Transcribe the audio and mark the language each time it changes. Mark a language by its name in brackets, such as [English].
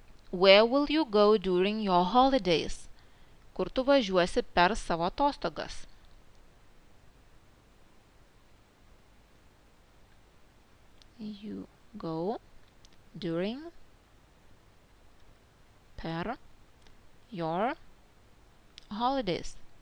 [English] Where will you go during your holidays? [Lithuanian] Kur tu važiuosi per savo atostogas? [English] You go during [Lithuanian] per [English] your holidays.